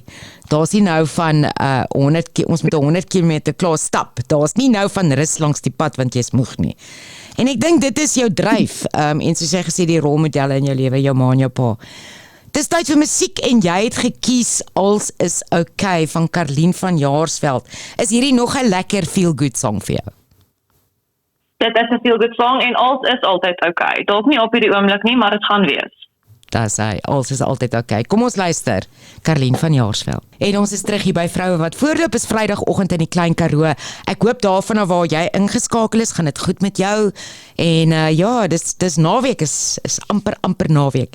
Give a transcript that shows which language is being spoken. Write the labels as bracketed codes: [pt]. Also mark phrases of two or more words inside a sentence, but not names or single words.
[af] Daar's nie nou van ons met 100 km klaar stap. Daar's nie nou van rus langs die pad want jy's moeg nie. En ek dink dit is jou dryf en soos jy gesê die rolmodelle in jou lewe, jou ma en jou pa. Dis tyd vir musiek en jy het gekies Als is okay van Karlien van Jaarsveld. Is hierdie nog 'n lekker [en] feel good song [af] vir jou? Dit is 'n [en] feel good song [af] en Als is altyd okay. Dalk nie op hierdie oomblik nie, maar dit gaan wees. Daar sê, Als is altyd okay. Kom ons luister, Karlien van Jaarsveld. En ons is terug hier by Vroue wat voorloop, is Vrydagoggend in die Klein Karoo. Ek hoop daarvan waar jy ingeskakel is, gaan dit goed met jou. En ja, dis naweek, is amper naweek.